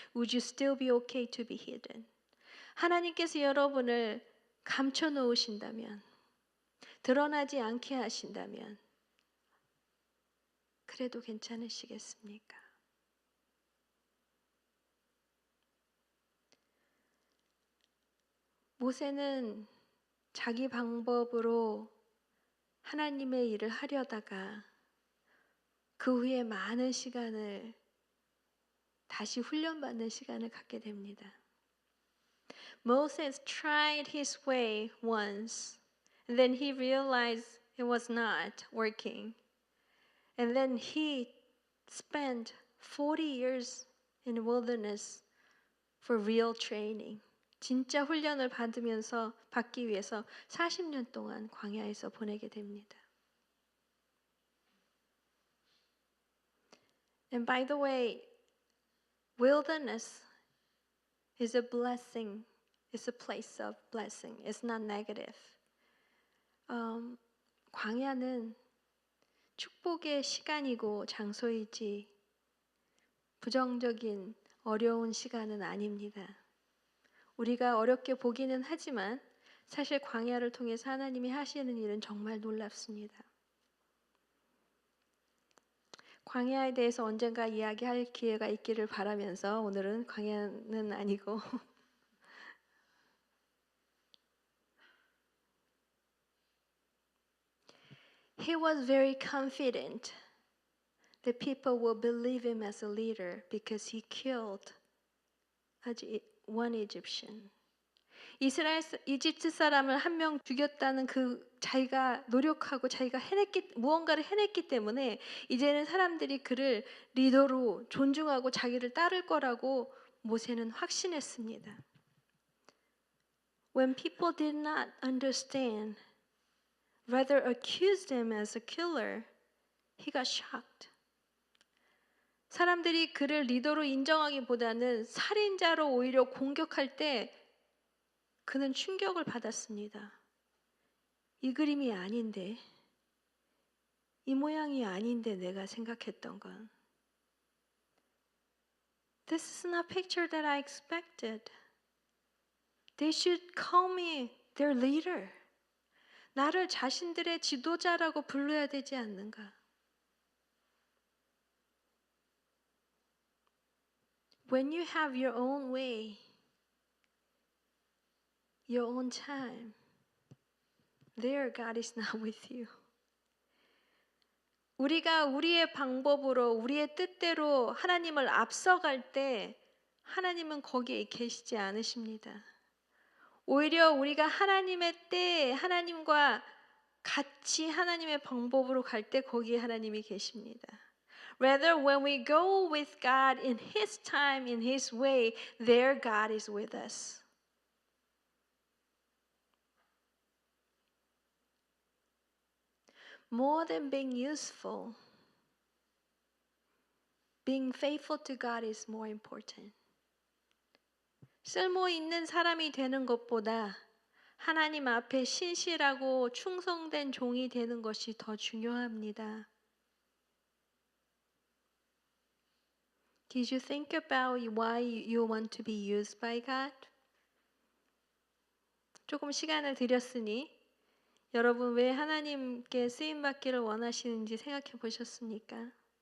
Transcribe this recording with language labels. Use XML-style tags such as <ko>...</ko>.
<en>Would you still be okay to be hidden?</en> <ko>하나님께서 여러분을 감춰 놓으신다면, 드러나지 않게 하신다면, 그래도 괜찮으시겠습니까? 모세는 자기 방법으로 하나님의 일을 하려다가 그 후에 많은 시간을 다시 훈련받는 시간을 갖게 됩니다.</ko> <en>Moses tried his way once, and then he realized it was not working. And then he spent 40 years in the wilderness for real training.</en> <ko>진짜 훈련을 받기 위해서 40년 동안 광야에서 보내게 됩니다.</ko> <en>And by the way, wilderness is a blessing. It's a place of blessing. It's not negative.</en> <ko>광야는 축복의 시간이고 장소이지 부정적인 어려운 시간은 아닙니다. 우리가 어렵게 보기는 하지만 사실 광야를 통해서 하나님이 하시는 일은 정말 놀랍습니다. 광야에 대해서 언젠가 이야기할 기회가 있기를 바라면서 오늘은 광야는 아니고</ko> <en>He was very confident that people will believe him as a leader because he killed one Egyptian.</en> <ko>이집트 사람을 한 명 죽였다는 그 자기가 노력하고 자기가 무언가를 해냈기 때문에 이제는 사람들이 그를 리더로 존중하고 자기를 따를 거라고 모세는 확신했습니다.</ko> <en>When people did not understand, rather accused him as a killer, he got shocked.</en> <ko>사람들이 그를 리더로 인정하기보다는 살인자로 오히려 공격할 때 그는 충격을 받았습니다. 이 그림이 아닌데, 이 모양이 아닌데 내가 생각했던 건.</ko> <en>This is not a picture that I expected. They should call me their leader.</en> <ko>나를 자신들의 지도자라고 불러야 되지 않는가?</ko> <en>When you have your own way, your own time, there God is not with you.</en> <ko>우리가 우리의 방법으로, 우리의 뜻대로 하나님을 앞서갈 때 하나님은 거기에 계시지 않으십니다. 오히려 우리가 하나님의 때에 하나님과 같이 하나님의 방법으로 갈 때 거기에 하나님이 계십니다.</ko> <en>Rather, when we go with God in His time, in His way, there God is with us. More than being useful, being faithful to God is more important.</en> <ko>쓸모 있는 사람이 되는 것보다 하나님 앞에 신실하고 충성된 종이 되는 것이 더 중요합니다.</ko> <en>Did you think about why you want to be used by God?</en> <ko>조금 시간을 드렸으니 여러분 왜 하나님께 쓰임 받기를 원하시는지 생각해 보셨습니까?</ko>